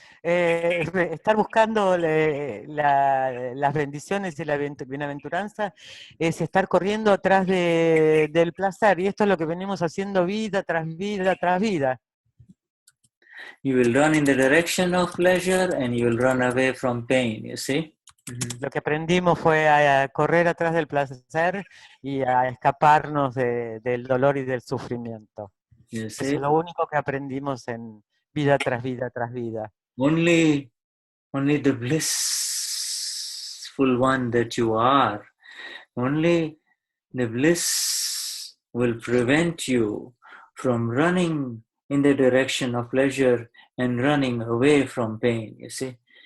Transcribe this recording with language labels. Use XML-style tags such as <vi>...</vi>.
<es>Estar buscando las bendiciones y la bienaventuranza es estar corriendo atrás del placer, y esto es lo que venimos haciendo vida tras vida tras vida.</es> <en>You will run in the direction of pleasure and you will run away from pain, you see.</en> <es>Lo que aprendimos fue a correr atrás del placer y a escaparnos del dolor y del sufrimiento.</es> <en>You</en> <es>Eso</es> <en>see,</en> <es>es lo único que aprendimos en vida tras vida tras vida.</es> <en>only the blissful one that you are, only the bliss will prevent you from running in the direction of pleasure and running away from pain, you see.</en>